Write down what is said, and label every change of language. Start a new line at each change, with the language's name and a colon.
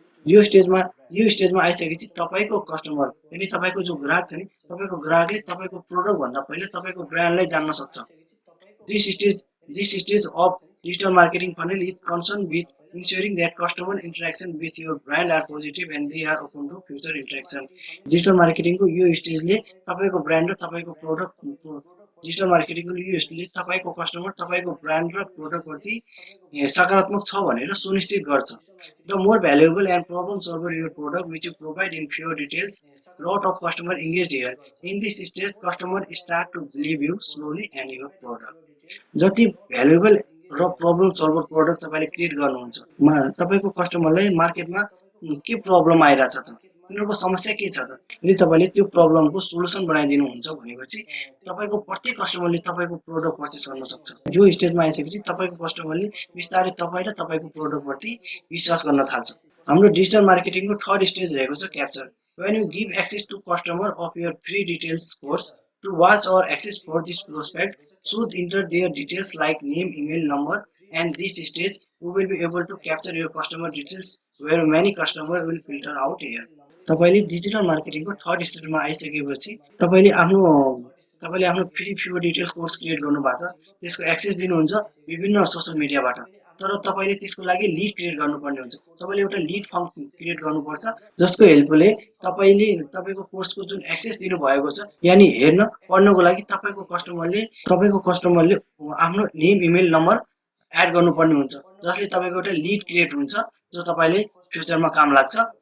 Nepali: यो स्टेजमा आइसकेपछि तपाईँको कस्टमर यानी तपाईँको जो ग्राहक छ नि, तपाईँको ग्राहकले तपाईँको प्रोडक्ट भन्दा पहिले तपाईँको ब्रान्डलाई जान्न सक्छ।
English: This stage of digital marketing funnel is concerned with ensuring that customer interaction with your brand are positive and they are open to future interaction.
Nepali: Digital marketing को यो स्टेजले तपाईँको ब्रान्ड र तपाईँको प्रोडक्ट डिजिटल मार्केटिङको यो स्टेजले तपाईँको कस्टमर तपाईँको brand र product प्रति सकारात्मक छ भनेर सुनिश्चित गर्छ।
English: The more valuable and problem solver your product which you provide in fewer details, lot of customer engaged here. In this stage, customer start to believe you slowly and your product.
Nepali: जति valuable र problem solver product तपाईँले create गर्नुहुन्छ, तपाईँको कस्टमरलाई मार्केटमा के problem आइरहेछ त, उनीहरूको समस्या के छ त, यदि तपाईँले त्यो प्रब्लमको सोलुसन बनाइदिनुहुन्छ भनेपछि तपाईँको प्रत्येक कस्टमरले तपाईँको प्रोडक्ट पर्चेस गर्न सक्छ। यो स्टेजमा आइसकेपछि तपाईँको कस्टमरले बिस्तारै तपाईँ र तपाईँको प्रोडक्टप्रति विश्वास गर्न थाल्छ। हाम्रो डिजिटल मार्केटिङको थर्ड स्टेज रहेको छ capture.
English: When you give access to customer of your free details course to watch or access for this prospect should enter their details like name, email, number, and this stage you will be able to capture your customer details where many customers will filter out here.
Nepali: तपाईँले digital मार्केटिङको third स्टेजमा आइसकेपछि तपाईँले आफ्नो free fewer details course create गर्नु भएको छ, त्यसको access दिनुहुन्छ विभिन्न सोसियल मिडियाबाट, तर तपाईँले त्यसको लागि लिड क्रिएट गर्नुपर्ने हुन्छ। तपाईँले एउटा लिड फर्म क्रिएट गर्नुपर्छ जसको हेल्पले तपाईँले तपाईँको कोर्सको जुन एक्सेस दिनुभएको छ यानि हेर्न पढ्नको लागि तपाईँको कस्टमरले आफ्नो नेम, इमेल, नम्बर एड गर्नुपर्ने हुन्छ, जसले तपाईँको एउटा लिड क्रिएट हुन्छ जो तपाईँले फ्युचरमा काम लाग्छ।